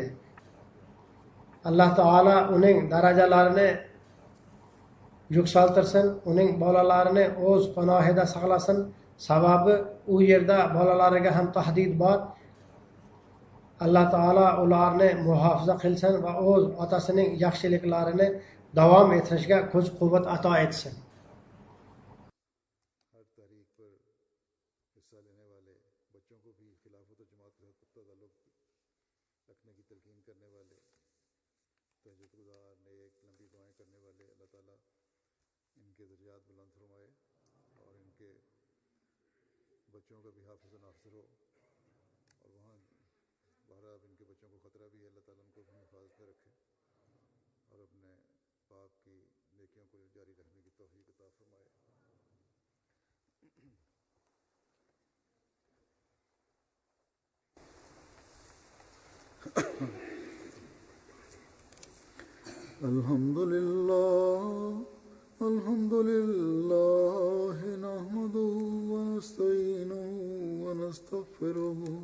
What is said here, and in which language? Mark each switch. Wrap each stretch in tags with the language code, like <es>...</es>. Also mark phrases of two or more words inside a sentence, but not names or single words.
<uz>Alloh taolo uning darajalarini yuksaltirsin, uning bolalarini o'z panohida saqlasin. Sababi u yerda bolalariga ham tahdid bor. Alloh taolo ularni muhofaza qilsin va o'z otasining yaxshiliklarini davom ettirishga kuch-quvvat ato etsin.</uz> <ur>ہر تاریخ پر حصہ لینے والے بچوں کو بھی خلافت اور جماعت کے ساتھ پختہ تعلق رکھنے کی تلقین کرنے والے، تہجد گزار، نیک، لمبی دعائیں کرنے والے، اللہ تعالیٰ ان کے درجات بلند فرمائے اور ان کے بچوں کا بھی حافظ اور ناصر ہو. اور وہاں بہرحال ان کے بچوں کو خطرہ بھی ہے، اللہ تعالیٰ ان کو اپنی حفاظت میں رکھے اور اپنے پاپ کی نیکیوں کو جاری رکھنے کی توفیق عطا فرمائے.</ur> <ar>الحمد لله نحمده ونستعينه ونستغفره</ar>